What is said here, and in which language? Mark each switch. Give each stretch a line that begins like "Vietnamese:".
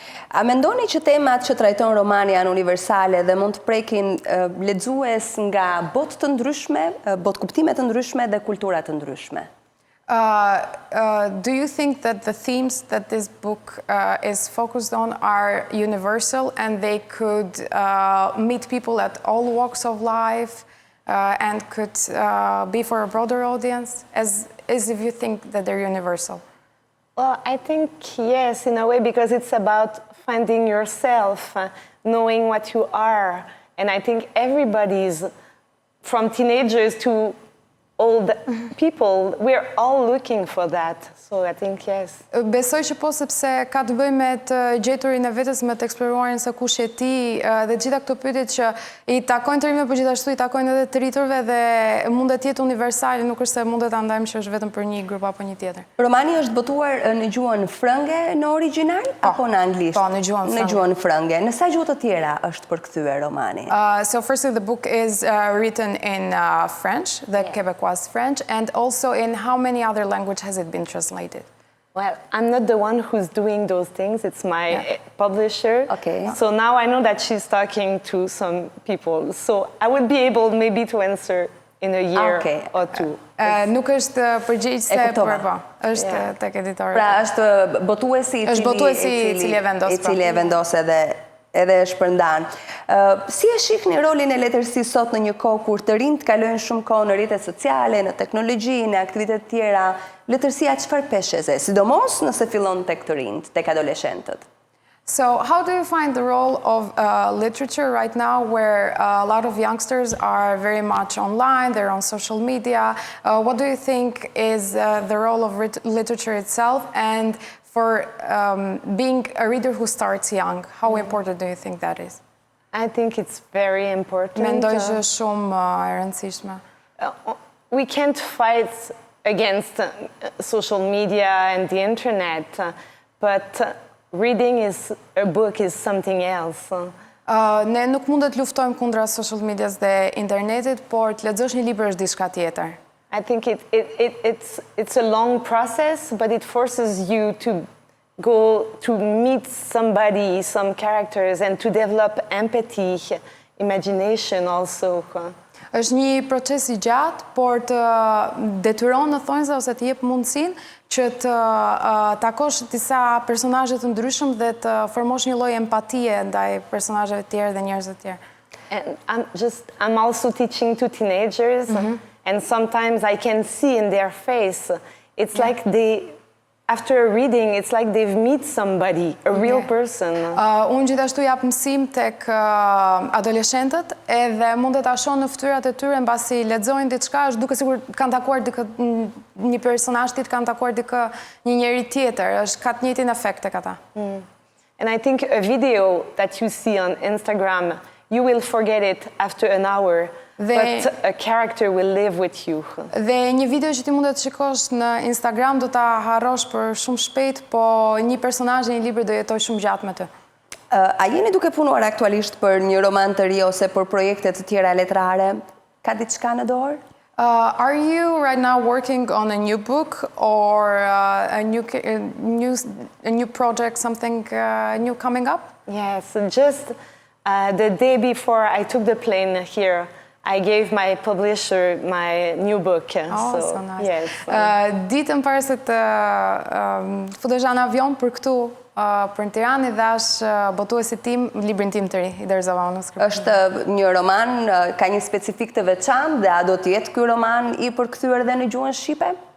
Albanian: A mendoni që temat që trajton romani janë universale dhe mund të prekin lexues nga botë të ndryshme, botë kuptime të ndryshme dhe kultura të ndryshme?
English: Do you think that the themes that this book is focused on are universal and they could meet people at all walks of life and could be for a broader audience, as if you think that they're universal? Well, I think yes, in a way, because it's about finding yourself, knowing what you are. And I think everybody's, from teenagers to old people, we're all looking for that. So I think yes.
Albanian: Besoj që po sepse ka të bëjë me të gjeturin e vetes, me të eksploruarin se kush je ti dhe gjitha këto pyetjet që I takojnë të rinjve, por gjithashtu I takojnë edhe të rriturve dhe mundet të jetë universale, nuk është se mundet ta ndajmë që është vetëm për një grup apo një tjetër. Romani është botuar në gjuhën frënge në origjinal apo në anglisht? Po, në gjuhën frënge. Në gjuhën frënge. Në sa gjuhë të tjera është përkthyer romani?
English: So firstly, the book is written in French, the Quebecois French, and also in how many other languages has it been translated? Well, I'm not the one who's doing those things. It's my publisher. Okay. So now I know that she's talking to some people. So I would be able maybe to answer in a year or two.
Albanian: Nuk është përgjegjëse për po. Është tek editori. Pra është botuesi I cili e vendos edhe e shpërndan. Si e shihni rolin e letërsisë sot në një kohë kur të rinjt kalojnë shumë kohë në rrjetet sociale, në teknologji, në aktivitete të tjera, letërsia çfarë peshese, sidomos nëse fillon tek të rinjt, tek adoleshentët?
English: So how do you find the role of literature right now where a lot of youngsters are very much online, they're on social media? What do you think is the role of literature itself and for being a reader who starts young? How important do you think that is? I think it's very important.
Albanian: Mendoj që është shumë e rëndësishme.
English: We can't fight against social media and the internet, but reading a book is something else.
Albanian: Ne nuk mundet luftojmë kundra social medias dhe internetit, por të lexosh një libër është diçka tjetër.
English: I think it's a long process, but it forces you to go to meet somebody, some characters, and to develop empathy, imagination also.
Albanian: Është një proces I gjatë, por të detyron në thonjza ose të jep mundësinë që të takosh disa personazhe të ndryshëm dhe të formosh një lloj empatie ndaj personazheve të tjerë dhe njerëzve të tjerë.
English: And I'm also teaching to teenagers, and sometimes I can see in their face, it's like after a reading, it's like they've met somebody, a real person.
Albanian: Unë gjithashtu jap mësim tek adoleshentët edhe mund të ta shoh në fytyrat e tyre mbasi lexojnë diçka, është duke sigur kanë takuar një personazh tjetër, kanë takuar një njeri tjetër, ka të njëjtin efekt tek ata.
English: And I think a video that you see on Instagram, you will forget it after an hour, but a character will live with you.
Albanian: Dhe një video që ti mund të shikosh në Instagram do ta harrosh për shumë shpejt, po një personazh në një libër do jetoj shumë gjatë me ty. A jeni duke punuar aktualisht për një roman të ri ose për projekte të tjera letrare? Ka diçka në dorë?
English: Are you right now working on a new book or a new project, something new coming up? Yes, just the day before I took the plane here, I gave my publisher my new book. Oh, so nice. Yes.
Albanian: Ditën para se të futesh në avion për këtu, për në Tiranë, dhash botuesit tim librin tim të ri, I dorëzova manuskriptin. Është një roman, ka një specifik të veçantë dhe a do të jetë ky roman I përkthyer edhe në gjuhën shqipe?